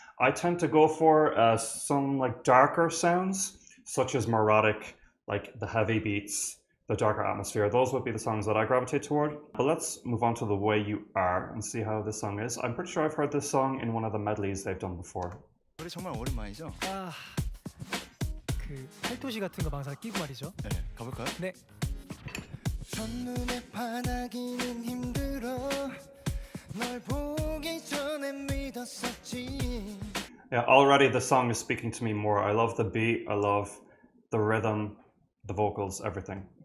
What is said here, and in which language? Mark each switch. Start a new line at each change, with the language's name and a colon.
English: I tend to go for some like darker sounds, such as melodic, like the heavy beats, the darker atmosphere. Those would be the songs that I gravitate toward. But let's move on to The Way You Are and see how this song is. I'm pretty sure I've heard this song in one of the medleys they've done before.
Korean: 노래 정말 오랜만이죠? 그 팔토시 같은 거 항상 끼고 말이죠. 네, 가볼까요? 네. 첫눈에 반하기는 힘들어 널 보기 전에 믿었었지
English: Yeah, already the song is speaking to me more. I love the beat, I love the rhythm, the vocals, everything.